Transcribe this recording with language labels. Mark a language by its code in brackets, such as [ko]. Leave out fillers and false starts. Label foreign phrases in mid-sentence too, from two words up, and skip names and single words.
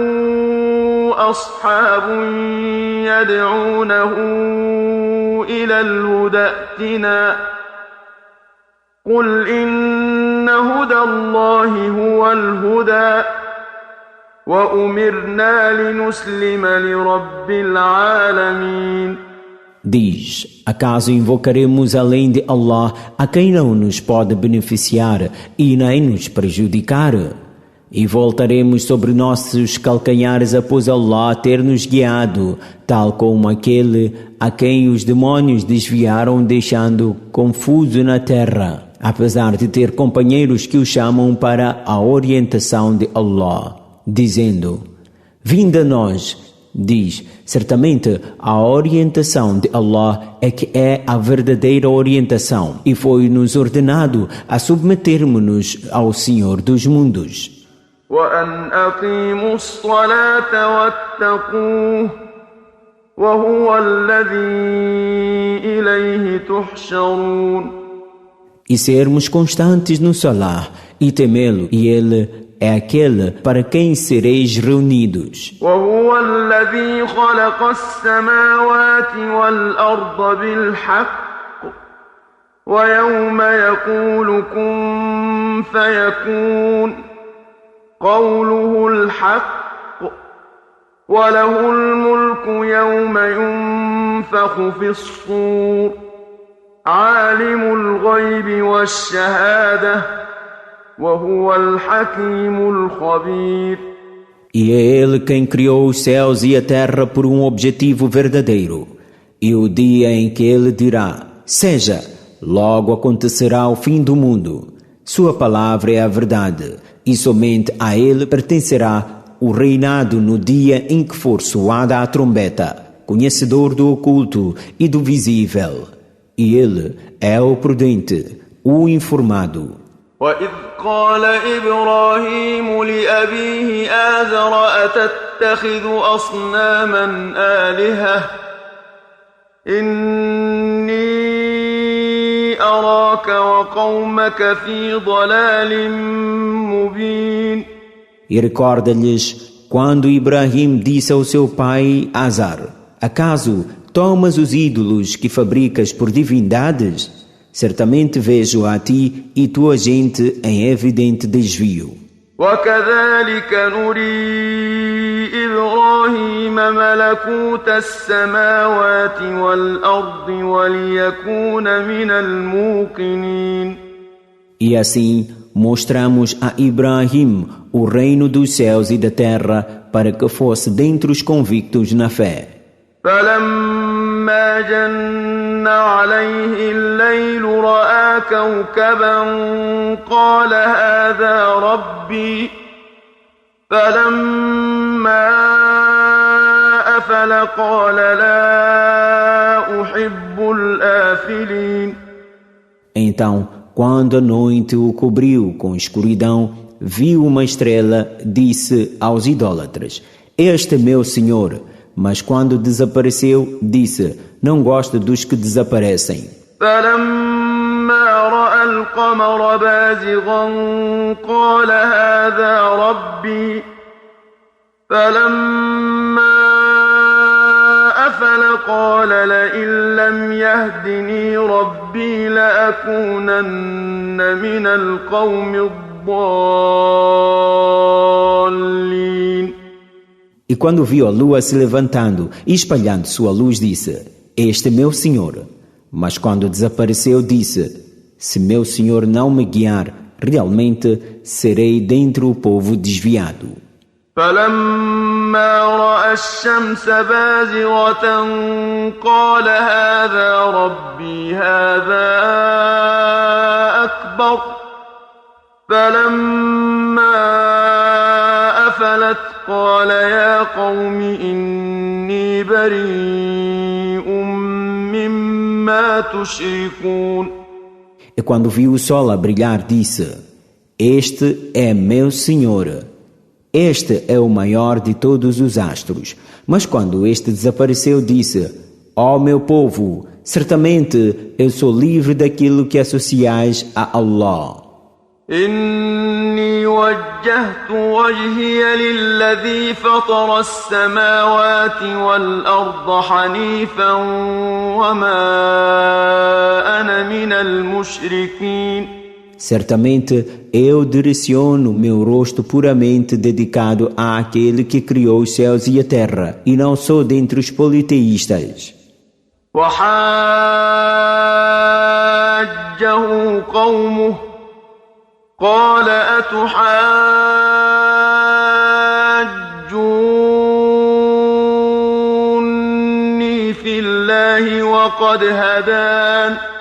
[ar] أصحاب يدعونه إلى الهدى ائتنا قل إن هدى الله هو الهدى وأمرنا لنسلم لرب العالمين. [pt] Diz, acaso invocaremos além de Allah a quem não nos pode beneficiar e nem nos prejudicar? E voltaremos sobre nossos calcanhares após Allah ter nos guiado, tal como aquele a quem os demônios desviaram deixando confuso na terra, apesar de ter companheiros que o chamam para a orientação de Allah, dizendo, vinde a nós. Diz, certamente a orientação de Allah é que é a verdadeira orientação e foi-nos ordenado a submetermos-nos ao Senhor dos mundos. [ar] وأن أقيموا الصلاة واتقوه وهو الذي إليه تحشرون. [pt] E sermos constantes no salah e temê-lo, e ele é aquele para quem sereis reunidos. [ar] وهو الذي خلق السماوات والأرض بالحق ويوم يقول كن فيكون قوله الحق وله الملك يوم ينفخ في الصور عالم الغيب والشهادة وهو الحكيم الخبير. [pt] E é Ele quem criou os céus e a terra por um objetivo verdadeiro. E o dia em que Ele dirá, seja, logo acontecerá o fim do mundo. Sua palavra é a verdade, e somente a Ele pertencerá o reinado no dia em que for soada a trombeta, conhecedor do oculto e do visível. E Ele é o prudente, o informado. [ar] وإذ قال إبراهيم لأبيه آزر أتتخذ أصناما آلهة إني أراك وقومك في ضلال مبين. [pt] E recorda-lhes quando Ibrahim disse ao seu pai Azar, acaso tomas os ídolos que fabricas por divindades? Certamente vejo a ti e tua gente em evidente desvio. [ar] وكذلك نري إبراهيم ملكوت السماوات والأرض وليكون من الموقنين. [pt] E assim mostramos a Ibrahim o reino dos céus e da terra para que fosse dentre os convictos na fé. [ar] فلما جن عليه الليل رأى كوكبا قال هذا ربي فلما أفل قال لا أحب الآفلين. [pt] Então, quando a noite o cobriu com escuridão, viu uma estrela, disse aos idólatras, este é meu Senhor. Mas quando desapareceu, disse: não gosto dos que desaparecem. [ar] فلما رأى القمر بازغا قال هذا ربي فلما أفل قال لئن لم يهدني ربي لأكونن من القوم الضالين. [pt] E quando viu a lua se levantando e espalhando sua luz, disse: este é meu Senhor. Mas quando desapareceu, disse: se meu Senhor não me guiar, realmente serei dentre o povo desviado. [ar] فلما رأى الشمس بازغة قال هذا ربي هذا أكبر فلما أفلت قال يا قوم إني بريء مما تشركون. [pt] E quando viu o sol a brilhar, disse: este é meu Senhor. Este é o maior de todos os astros. Mas quando este desapareceu, disse: ó meu povo, certamente eu sou livre daquilo que associais a Allah. [ar] إني وجهت وجهي للذي فطر السماوات والأرض حنيفا وما أنا من المشركين. [pt] Certamente eu direciono meu rosto puramente dedicado àquele que criou os céus e a terra, e não sou dentre os politeístas. [ar] وحاجه قومه قال أتحاجوني في الله وقد هدان